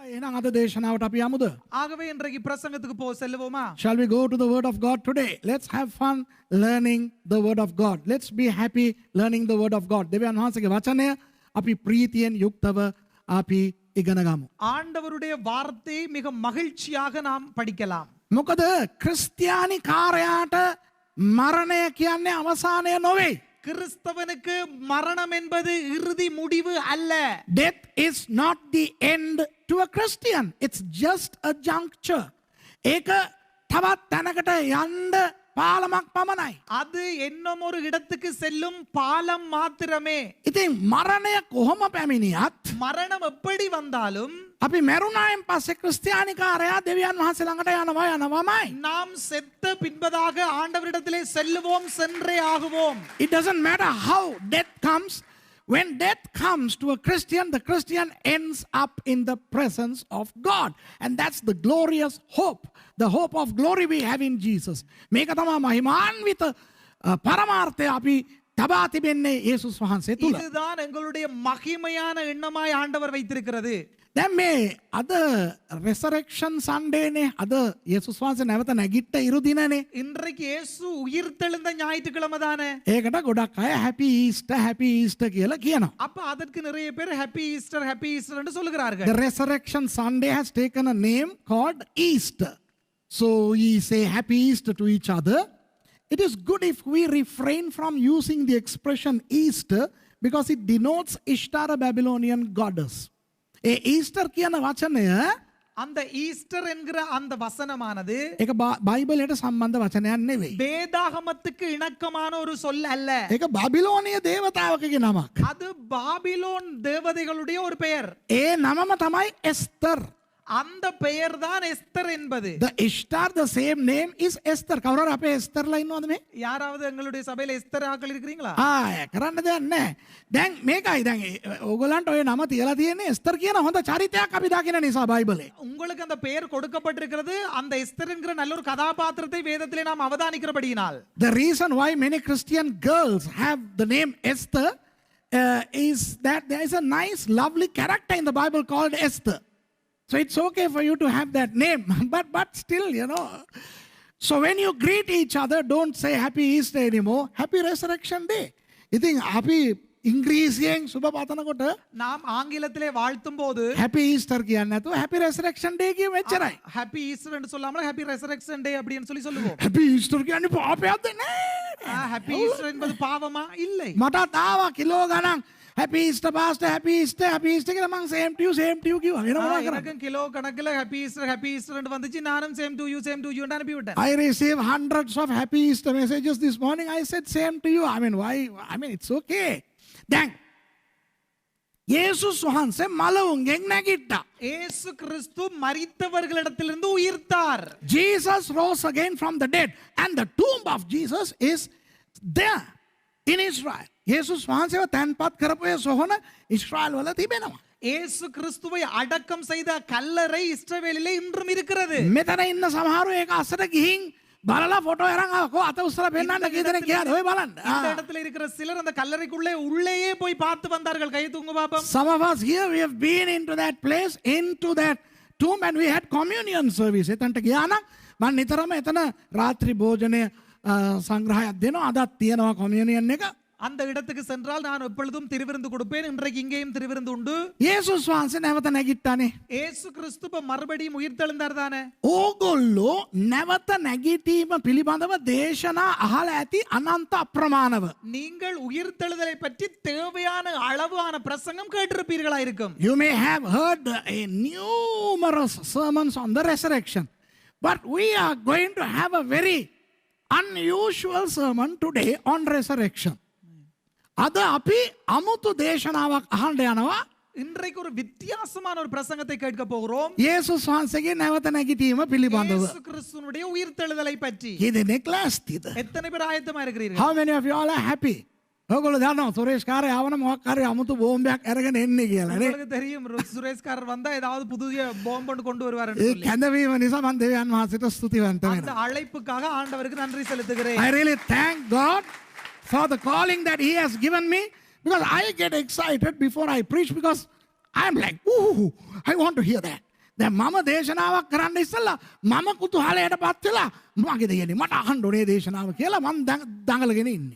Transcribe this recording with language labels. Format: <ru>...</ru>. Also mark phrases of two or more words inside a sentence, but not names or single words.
<si>එහෙනම් අද දේශනාවට අපි යමුද?</si> <ta>ஆகவே இன்றைக்கு பிரசங்கத்துக்கு செல்லுவோமா?</ta> <en>Shall we go to the word of God today? Let's have fun learning the word of God. Let's be happy learning the word of God.</en> <si>දෙවියන් වහන්සේගේ වචනය අපි ප්‍රීතියෙන් යුක්තව අපි ඉගෙන ගමු.</si> <ta>ஆண்டவருடைய வார்த்தையை மிக மகிழ்ச்சியாக நாம் படிக்கலாம்.</ta> <si>මොකද ක්‍රිස්තියානි කාර්යයට මරණය කියන්නේ අවසානය නොවේ.</si> <ta>கிறிஸ்தவனுக்கு மரணம் என்பது இறுதி முடிவு அல்ல.</ta> <en>Death is not the end to a Christian. It's just a juncture.</en> <si>ඒක තවත් තැනකට යන්න පාලමක් පමණයි.</si> <ta>அது இன்னும் ஒரு இடத்துக்கு செல்லும் பாலம் மாத்திரமே.</ta> <si>ඉතින් මරණය කොහොම පැමිණියත්</si> <ta>மரணம் எப்படி வந்தாலும்</ta> <si>අපි මැරුණායින් පස්සේ ක්‍රිස්තියානි කාර්යය දෙවියන් වහන්සේ ළඟට යනවාමයි.</si> <ta>நாம் செத்த பின்பதாக ஆண்டவரிடத்திலே செல்லுவோம், சென்றே ஆகுவோம்.</ta> <en>It doesn't matter how death comes. When death comes to a Christian, the Christian ends up in the presence of God. And that's the glorious hope. The hope of glory we have in Jesus.</en> <si>මේක තමයි මහිමාන්විත පරමාර්ථය අපි තබා තිබෙන්නේ යේසුස් වහන්සේ තුල.</si> <ta>இதுதான் எங்களுடைய மகிமையான எண்ணமாய் ஆண்டவர் வைத்திருக்கிறது.</ta> <si>දැන් මේ අද</si> <en>resurrection Sunday</en> <si>නේ. අද යේසුස් වහන්සේ නැවත නැගිට්ට ඉරු දිනනේ.</si> <ta>இன்றைக்கு இயேசு உயிர்த்தெழுந்த ஞாயிற்றுக்கிழமை தானே.</ta> <si>ඒකට ගොඩක් අය</si> <en>happy Easter</en> <si>කියලා කියනවා.</si> <ta>அப்ப அதற்கு நிறைய பேர்</ta> <en>happy Easter</en> <ta>என்று சொல்லுகிறார்கள்.</ta> <en>The resurrection Sunday has taken a name called Easter. So we say happy Easter to each other. It is good if we refrain from using the expression Easter because it denotes Ishtar, a Babylonian goddess.</en> <si>ஈஸ்டர் කියන වචනය</si> <ta>அந்த ஈஸ்டர் என்கிற அந்த வசனமானது</ta> <si>ඒක බයිබලයට සම්බන්ධ වචනයක් නෙවෙයි.</si> <ta>வேதாகமத்துக்கு இணக்கமான ஒரு சொல் அல்ல.</ta> <si>ඒක බැබිලෝනිය දේවතාවකගේ නමක්.</si> <ta>அது பாபிலோன் தேவதைகளுடைய ஒரு பெயர்.</ta> <si>ඒ නමම තමයි එස්තර්.</si> <ta>அந்த பெயர் தான் எஸ்தர் என்பது.</ta> <en>The Ishtar, the same name is Esther.</en> <si>කවුරු හරි අපේ එස්තර්ලා ඉන්නවද මේ?</si> <ta>யாராவது எங்களுடைய சபையில எஸ்தர் ஆட்கள் இருக்கிறீங்களா?</ta> <si>කරන්න දෙයක් නැහැ. දැන් මේකයි දැන් ඕගොල්ලන්ට ඔය නම තියලා තියෙන්නේ එස්තර් කියන හොඳ චරිතයක් අපි දකින නිසා බයිබලේ.</si> <ta>உங்களுக்கு அந்த பெயர் கொடுக்கப்பட்டிருக்கிறது அந்த எஸ்தர் என்கிற நல்ல ஒரு கதாபாத்திரத்தை வேதத்திலே நாம் அவதானிக்கிறபடியினால்.</ta> <en>The reason why many Christian girls have the name Esther is that there is a nice lovely character in the Bible called Esther. So it's okay for you to have that name, but still, So when you greet each other, don't say Happy Easter anymore. Happy Resurrection Day.</en> <si>ඉතින් අපි ඉංග්‍රීසියෙන් සුබ පතනකොට</si> <ta>நாம் ஆங்கிலத்திலே வாழ்த்தும் போது</ta> <en>Happy Easter</en> <si>කියන්නේ නැතුව</si> <en>Happy Resurrection Day</en> <si>කියමු එච්චරයි.</si> <en>Happy Easter</en> <ta>என்று சொல்லாமல்</ta> <en>Happy Resurrection Day</en> <ta>அப்படினு சொல்லுவோம்.</ta> <en>Happy Easter</en> <si>කියන්නේ පාපයක්ද නෑ.</si> <en>Happy Easter</en> <ta>என்பது பாவமா? இல்லை.</ta> <si>මටත් ආවා කිලෝ ගණන්</si> <en>Happy Easter Pastor, Happy Easter</en> <si>කියලා මං</si> <en>same to you</en> <si>කිව්වා. වෙන මොනවා කරන්නේ?</si> <ta>எனக்கும் கிலோ கணக்குல</ta> <en>Happy Easter</en> <ta>ன்னு வந்துச்சு. நானும்</ta> <en>same to you</en> <ta>ன்னு அனுப்பி விட்டேன்.</ta> <en>I received hundreds of Happy Easter messages this morning. I said same to you. Why? It's okay.</en> <si>දැන් යේසුස් වහන්සේ මලවුන්ගෙන් නැගිට්ටා.</si> <ta>இயேசு கிறிஸ்து மரித்தவர்களிடத்திலிருந்து உயிர்த்தார்.</ta> <en>Jesus rose again from the dead and the tomb of Jesus is there in Israel.</en> <si>යේසුස් වහන්සේව තැන්පත් කරපු ඒ සොහොන ඊශ්‍රායල් වල තිබෙනවා.</si> <ta>இயேசு கிறிஸ்துவை அடக்கம் செய்த கல்லறை இஸ்ரவேலிலே இன்றும் இருக்கிறது.</ta> <si>මෙතන ඉන්න සමහරව ඒක අස්සට ගිහින් බලලා ෆොටෝ අරන් ආව. කො අත උස්සලා පෙන්නන්න කීදෙනෙක් ගියාද ඔය බලන්න.</si> <ta>இந்த இடத்துல இருக்கிற சிலர் அந்த கல்லறைக்குள்ளே உள்ளேயே போய் பார்த்து வந்தார்கள். கை தூங்க பாப்போம்.</ta> <en>Some of us here we have been into that place, into that tomb, and we had communion service.</en> <si>එතනට ගියා නම් මම නිතරම එතන රාත්‍රී භෝජනය සංග්‍රහයක් දෙනවා. අදත් තියෙනවා communion එක.</si> <ta>அந்த இடத்துக்கு சென்றால் நான் எப்பொழுதும் திருவிருந்து கொடுப்பேன். இன்றைக்கு இங்கேயும் திருவிருந்து உண்டு.</ta> <si>යේසුස් වහන්සේ නැවත නැගිට්ටානේ.</si> <ta>இயேசு கிறிஸ்து மறுபடியும் உயிர்த்தெழுந்தார் தானே.</ta> <si>ඕගොල්ලෝ නැවත නැගිටීම පිළිබඳව දේශනා අහලා ඇති අනන්ත අප්‍රමාණව.</si> <ta>நீங்கள் உயிர்த்தெழுதலை பற்றி தேவையான அளவான பிரசங்கம் கேட்டிருப்பீர்களா இருக்கும்.</ta> <en>You may have heard numerous sermons on the resurrection, but we are going to have a very unusual sermon today on resurrection.</en> <si>අද අපි අමුතු දේශනාවක් අහන්න යනවා.</si> <ta>இன்றைக்கு ஒரு வித்தியாசமான ஒரு பிரசங்கத்தை கேட்க போகிறோம்.</ta> <si>යේසුස් වහන්සේගේ නැවත නැගිටීම පිළිබඳව.</si> <ta>இயேசு கிறிஸ்துவினுடைய உயிர்த்தெழுதலை பற்றி.</ta> <si>කීදෙනෙක් ලෑස්තිද?</si> <ta>எத்தனை பேர் ஆயத்தமா இருக்கிறீர்கள்?</ta> <en>How many of you all are happy?</en> <si>ඔයගොල්ලෝ දන්නවා සුරේෂ් කාර්ය ආවම මොකක් හරි අමුතු බෝම්බයක් අරගෙන එන්නේ කියලා නේ.</si> <ta>உங்களுக்கு தெரியும் சுரேஷ் காரர் வந்தா ஏதாவது புதிய பாம்பு கொண்டு வருவார் என்று</ta> <si>ඒ</si> <ta>சொல்லி.</ta> <si>කැඳවීම නිසා මම දෙවියන් වහන්සේට ස්තුතිවන්ත</si> <ta>அந்த</ta> <si>වෙනවා.</si> <ta>அழைப்புக்காக ஆண்டவருக்கு நன்றி செலுத்துகிறேன்.</ta> <en>I really thank God for the calling that he has given me, because I get excited before I preach, because I'm like, ooh, I want to hear that.</en> <si>දැන් මම දේශනාවක් කරන්න ඉස්සෙල්ලා මම කුතුහලයට පත් වෙලා මගේ දෙයනේ මට අහන්න ඕනේ දේශනාව කියලා මම දඟලගෙන ඉන්නේ.</si>